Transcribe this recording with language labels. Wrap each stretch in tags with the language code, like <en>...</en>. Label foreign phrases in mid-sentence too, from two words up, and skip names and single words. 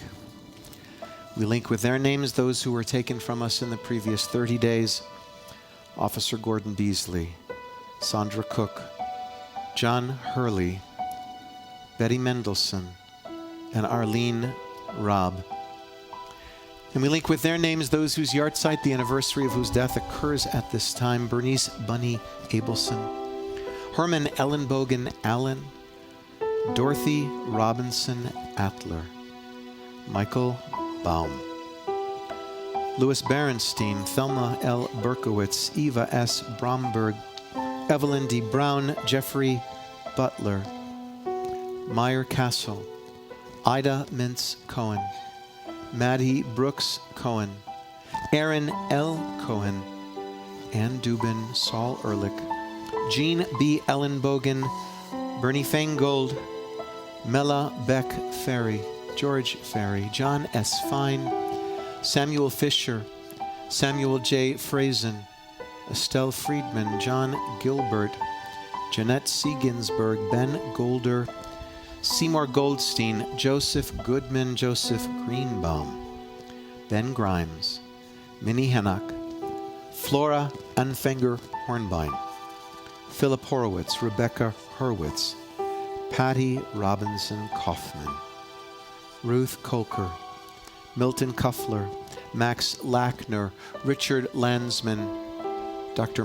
<en>We link with their names those who were taken from us in the previous 30 days: Officer Gordon Beasley, Sandra Cook, John Hurley, Betty Mendelson, and Arlene Robb. And we link with their names those whose yahrzeit, the anniversary of whose death occurs at this time: Bernice Bunny Abelson, Herman Ellenbogen Allen, Dorothy Robinson Atler, Michael Baum, Louis Berenstein, Thelma L. Berkowitz, Eva S. Bromberg, Evelyn D. Brown, Jeffrey Butler, Meyer Castle, Ida Mintz Cohen, Maddie Brooks Cohen, Aaron L. Cohen, Ann Dubin, Saul Ehrlich, Jean B. Ellenbogen, Bernie Feingold, Mela Beck Ferry, George Ferry, John S. Fine, Samuel Fisher, Samuel J. Frazen, Estelle Friedman, John Gilbert, Jeanette C. Ginsberg, Ben Golder, Seymour Goldstein, Joseph Goodman, Joseph Greenbaum, Ben Grimes, Minnie Hennock, Flora Anfenger Hornbein, Philip Horowitz, Rebecca Hurwitz, Patty Robinson Kaufman, Ruth Kolker, Milton Kuffler, Max Lackner, Richard Landsman, Dr.</en>